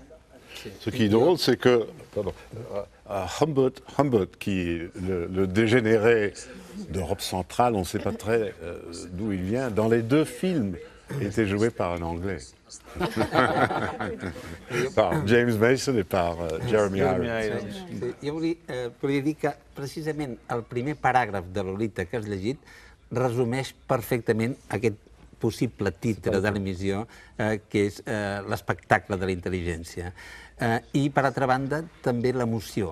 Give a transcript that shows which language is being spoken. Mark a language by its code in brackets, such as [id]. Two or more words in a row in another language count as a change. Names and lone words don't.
[fr] Ce qui est drôle, c'est que Humbert, qui est le dégénéré d'Europe centrale, on ne sait pas très d'où il vient, dans les deux films, était joué par un Anglais. Par James Mason et par Jeremy Irons. [ca] Jo volia dir que precisament el primer paràgraf de Lolita que has llegit resumeix perfectament aquest possible titre de l'emissió, que és l'espectacle de la intel·ligència. I, per altra banda, també l'emoció.